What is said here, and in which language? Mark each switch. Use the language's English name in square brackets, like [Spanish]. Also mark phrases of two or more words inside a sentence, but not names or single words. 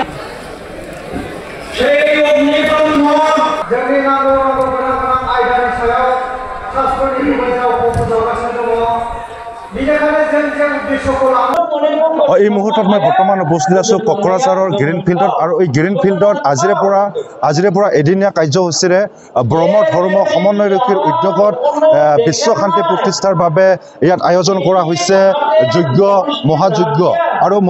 [Bodo] जोंनि नांगौ गोनां आयदानि सायाव शास्त्रनि गुबैयाव फोसावगासिनो दङ बेनिखायनो जों उद्देश्यखौ [Assamese] এই মুহূৰ্তত মই বৰ্তমান উপস্থিত আছোঁ কোকৰাঝাৰৰ গ্ৰীণ ফিল্ডত আৰু এই গ্ৰীণ ফিল্ডত আজিৰে পৰা এদিনীয়া কাৰ্যসূচীৰে ব্ৰহ্ম ধৰ্ম সমন্বয়ৰক্ষীৰ উদ্যোগত বিশ্ব শান্তি প্ৰতিষ্ঠাৰ বাবে ইয়াত আয়োজন কৰা হৈছে যজ্ঞ মহাযজ্ঞ আৰু মোৰ